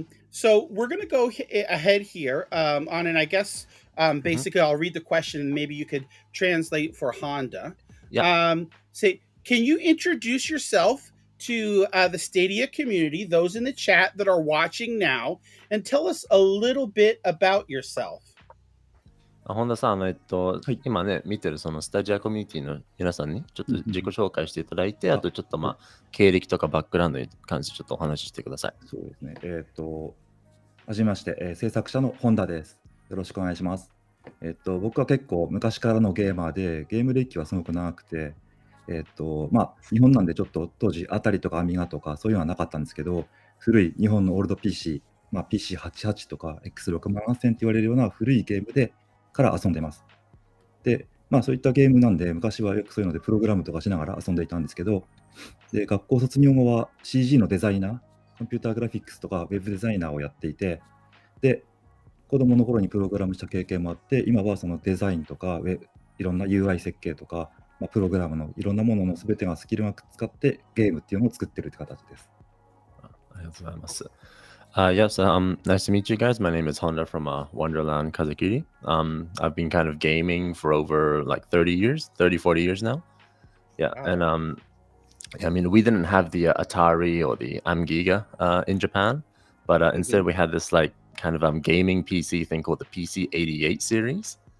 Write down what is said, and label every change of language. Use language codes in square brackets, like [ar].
[en] So we're going to go ahead here on, and I guess basically I'll read the question and maybe you could translate for Honda. Yeah. Say, can you introduce yourself to the Stadia community, those in the chat that are watching now, and tell us a little bit about yourself? [ja] 本田さん、今ね、見てるそのスタジアコミュニティの皆さんにちょっと自己紹介していただいて、あとちょっと経歴とかバックグラウンドに関してちょっとお話ししてください。そうですね。はじめまして、制作者の本田です。よろしくお願いします。僕は結構昔からのゲーマーで、ゲーム歴はすごく長くて、日本なんでちょっと当時、アタリとかアミガとかそういうのはなかったんですけど、古い日本のオールド PC、PC88 とか X67000 って言われるような古いゲームでから遊んでます。で、そういったゲームなんで、昔はよくそういうのでプログラムとかしながら遊んでいたんですけど、で、学校卒業後は CG のデザイナー、コンピューターグラフィックスとかウェブデザイナーをやっていて、で、子供の頃にプログラムした経験もあって、今はそのデザインとかいろんな UI 設計とか、プログラムのいろんなものの全てがスキルが使ってゲームっていうのを作ってるって形です。ありがとうございます。 [en] Yes, nice to meet you guys. My name is Honda from Wonderland Kazakiri. I've been kind of gaming for over like 30 years, 30, 40 years now. Yeah, Wow. and I mean, we didn't have the Atari or the Amiga in Japan, but instead we had this like kind of gaming PC thing called the PC88 series.